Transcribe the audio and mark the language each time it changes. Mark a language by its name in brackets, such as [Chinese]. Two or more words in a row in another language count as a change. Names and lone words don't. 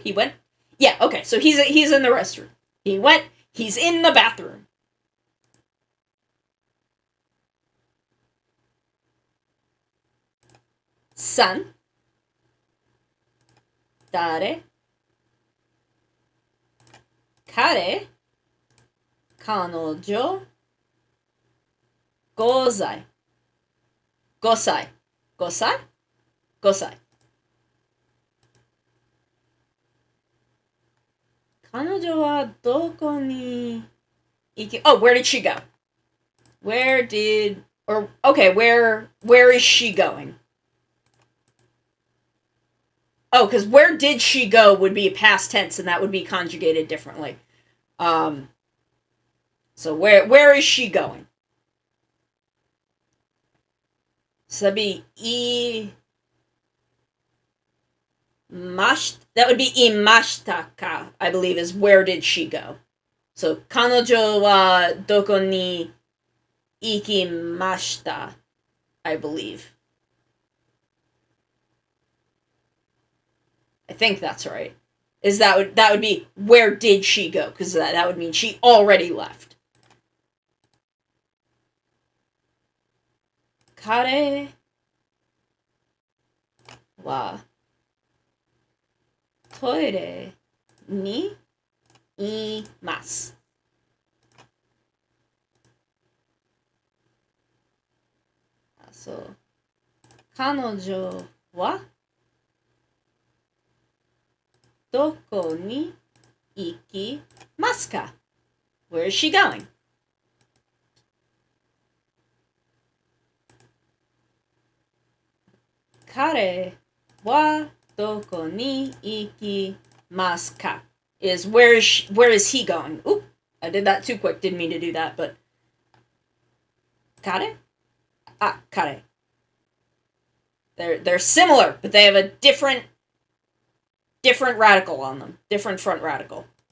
[English] He went. Yeah, okay. So he's in the restroom. He's in the bathroom. San. [Japanese] 誰。彼. 彼女。ござい. ござい。ござい？ござい. 彼女はどこに行き... [English] Oh, where did she go? Where is she going? Oh, because where did she go would be past tense, and that would be conjugated differently. So where is she going? So that'd be that would be [Japanese] いましたか, [English] I believe, is where did she go. So, [Japanese] 彼女はどこに行きました, [English] I believe. I think that's right. That would be where did she go? Because that would mean she already left. [Japanese] 彼はトイレにいます. So, 彼女はどこに行きますか? [English] Where is she going? [Japanese] 彼はどこに行きますか [English] is where is he going? Oop, I did that too quick. Didn't mean to do that, but kare? Ah, kare. They're similar, but they have a different radical on them. Different front radical.